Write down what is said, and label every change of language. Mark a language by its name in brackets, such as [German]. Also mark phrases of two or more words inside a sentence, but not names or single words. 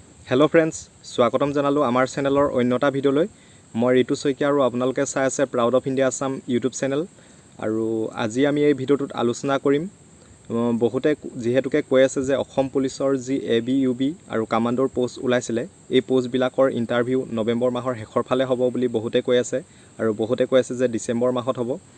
[English] hello friends [Bangla] স্বাগতম জানালো আমার চ্যানেলের অন্যটা [Assamese] भिडिओলৈ মই ঋতু শইকীয়া আৰু আপোনালোকে চাই আছে প্ৰাউড অফ ইণ্ডিয়া আসাম ইউটিউব চেনেল আৰু আজি আমি এই ভিডিওটোত আলোচনা কৰিম বহুতে যেহেতুকে কৈ আছে যে অসম পুলিচৰ যি ABUB আৰু কমান্ডৰ পোষ্ট ওলাইছিলে এই পোষ্ট বিলাকৰ ইন্টাৰভিউ নৱেম্বৰ মাহৰ শেষৰ ফালে হ'ব বুলি বহুতে কৈ আছে আৰু বহুতে কৈ আছে যে ডিসেম্বৰ মাহত হ'ব